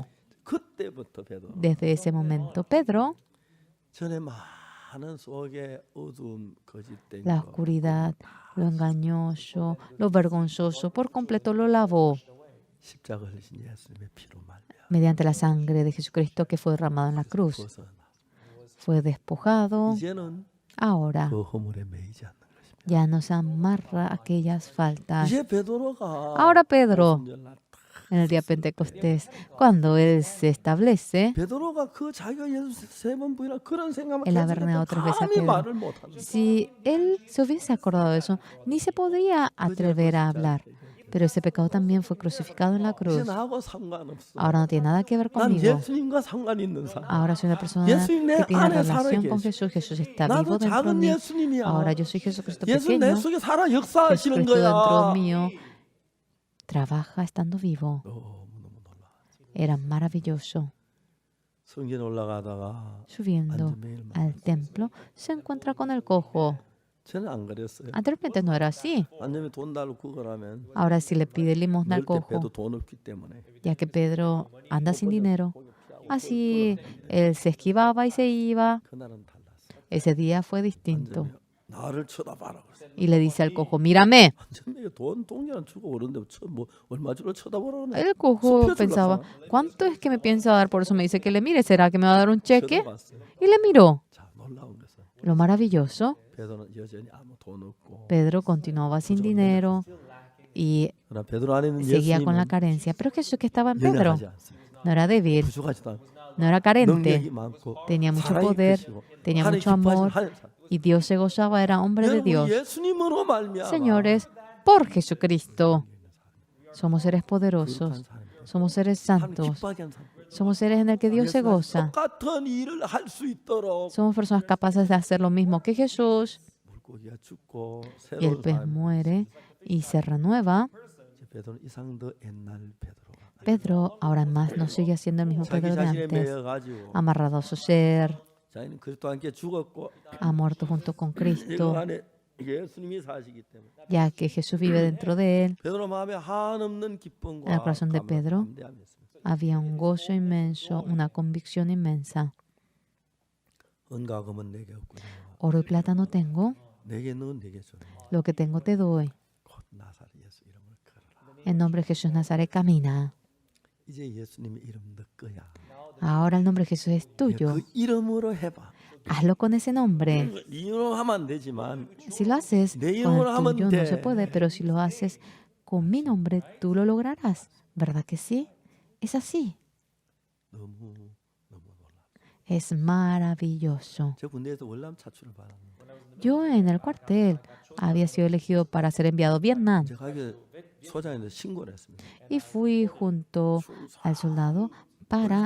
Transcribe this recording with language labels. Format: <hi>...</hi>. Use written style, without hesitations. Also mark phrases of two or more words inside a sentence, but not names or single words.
<ko>그때부터 베드로</ko> <es>Desde ese momento, Pedro,</es> <ko>전에 많은 속에 어두움 거짓된</ko> <es>la</es> <ko>거</ko> <es>oscuridad, lo engañoso, lo vergonzoso, por completo lo lavó</es> <ko>십자가 흘리신 예수님의 피로 말미암아</ko> <es>mediante la sangre de Jesucristo que fue derramado en la cruz.</es> <ko>벗어나.</ko> <es>Fue despojado.</es> <ko>이제는</ko> <es>Ahora</es> <ko>그 허물에 매이지 않는 것입니다.</ko> <es>ya nos amarra aquellas faltas.</es> <ko>이제 베드로가</ko> <es>Ahora Pedro,</es> <ko>오순절날</ko> <es>en el día Pentecostés, cuando él se establece,</es> <ko>베드로가 그 자기가 예수 세 번 부인하고 그런 생각만</ko> <es>El haber negado tres veces a</es> <ko>감히</ko> <es>Pedro.</es> <ko>말을 못하는</ko> <es>si él se hubiese acordado de eso, ni se podría atrever a hablar. Pero ese pecado también fue crucificado en la</es> <ko>이제</ko> <es>cruz.</es> <ko>나하고 상관없어.</ko> <es>Ahora no tiene nada que ver</es> <ko>난</ko> <es>conmigo.</es> <ko>예수님과 상관 있는 사람.</ko> <es>Ahora soy una persona</es> <ko>예수님 내</ko> <es>que tiene</es> <ko>안에</ko> <es>relación</es> <ko>살아</ko> <es>con</es> <ko>계시.</ko> <es>Jesús. Jesús está vivo</es> <ko>나도</ko> <es>dentro de</es> <ko>작은</ko> <es>mí.</es> <ko>예수님이야.</ko> <es>Ahora yo soy Jesucristo</es> <ko>예수 내</ko> <es>pequeño.</es> <ko>속에 살아 역사하시는</ko> <es>Jesucristo dentro</es> <ko>거야.</ko> <es>mío trabaja estando vivo.</es> <ko>너무너무 놀라.</ko> <es>Era maravilloso.</es> <ko>성전 올라가다가</ko> <es>Subiendo</es> <ko>완전 매일</ko> <es>al templo, se encuentra con el cojo.</es> <ko>저는 안 그랬어요.</ko> <es>Anteriormente no era así.</es> <ko>완전히 돈 달고 구걸하면</ko> <es>Ahora sí le pide limosna al</es> <ko>그럴 때 배도</ko> <es>cojo,</es> <ko>돈 없기 때문에</ko> <es>ya que Pedro anda sin dinero. Así él se esquivaba y se iba.</es> <ko>그날은 달랐어.</ko> <es>Ese día fue distinto.</es> <ko>완전히 나를 쳐다봐라 그랬어.</ko> <es>Y le dice al cojo, mírame.</es> <ko>완전히 돈 동전 주고 그러는데 뭐 얼마 주로 쳐다보라 그러네.</ko> <es>El cojo pensaba, ¿cuánto es que me piensa dar? Por eso me dice que le mire. ¿Será que me va a dar un cheque?</es> <ko>쳐다봤어요.</ko> <es>Y le miró.</es> <ko>자, 놀라운 것은</ko> <es>Lo maravilloso,</es> <ko>베드로는 여전히 아무 돈 없고</ko> <es>Pedro continuaba sin dinero y</es> <ko>그러나 베드로 안에 있는</ko> <es>seguía con la</es> <ko>예수님은</ko> <es>carencia. Pero Jesús que estaba en Pedro</es> <ko>연약하지 않습니다.</ko> <es>no era débil,</es> <ko>부족하지도 않고</ko> <es>no era carente,</es> <ko>능력이 많고</ko> <es>tenía mucho</es> <ko>사랑이</ko> <es>poder,</es> <ko>크시고</ko> <es>tenía</es> <ko>하나님</ko> <es>mucho amor</es> <ko>기뻐하시는 하나님.</ko> <es>y Dios se gozaba, era hombre de</es> <ko>여러분</ko> <es>Dios.</es> <ko>예수님으로 말미암아</ko> <es>Señores, por Jesucristo somos seres poderosos,</es> <ko>거룩한 사람입니다.</ko> <es>somos seres</es> <ko>하나님</ko> <es>santos,</es> <ko>기뻐하게 한 사람.</ko> <es>somos seres en el que Dios se goza.</es> <ko>똑같은 일을 할 수 있도록</ko> <es>Somos personas capaces de hacer lo mismo que Jesús.</es> <ko>물고기가 죽고</ko> <es>Y el</es> <ko>새로운</ko> <es>pez</es> <ko>사람.</ko> <es>muere y se renueva.</es> <ko>이제 베드로는 이상 더 옛날 베드로가</ko> <es>Pedro ahora más no sigue siendo el mismo</es> <ko>자기</ko> <es>Pedro de</es> <ko>자신에</ko> <es>antes.</es> <ko>매여 가지고</ko> <es>Amarrado a su ser,</es> <ko>자기는 그리스도와 함께 죽었고</ko> <es>ha muerto junto con</es> <ko>이</ko> <es>Cristo,</es> <ko>안에 예수님이 사시기 때문에</ko> <es>ya que Jesús vive dentro de él.</es> <ko>베드로 마음에 한없는 기쁨과</ko> <es>En el corazón de Pedro</es> <ko>담대함이 있습니다.</ko> <es>había un gozo inmenso, una convicción inmensa.</es> <ko>은과 금은 내게 없고요.</ko> <es>Oro y plata no tengo,</es> <ko>내게 넣은 내게 주는</ko> <es>lo que tengo te doy.</es> <ko>곧 나사렛 예수 이름을 걸어라.</ko> <es>En nombre de Jesús Nazaret camina.</es> <ko>이제 예수님의 이름 너 거야.</ko> <es>Ahora el nombre de Jesús es tuyo.</es> <ko>그 이름으로 해봐.</ko> <es>Hazlo con ese nombre.</es> <ko>네 이름으로 하면 안 되지만</ko> <es>Si lo haces con el tuyo no se puede, pero si lo haces con mi nombre, tú lo lograrás. ¿Verdad que sí? Es así.</es> <ko>너무 놀라.</ko> <es>Es maravilloso.</es> <ko>제 군대에서 월남 차출을 받았는데</ko> <es>Yo en el cuartel había sido elegido para ser enviado a Vietnam</es> <ko>제가 가게 소장한테 신고를 했습니다.</ko> <es>y fui junto al soldado para,</es>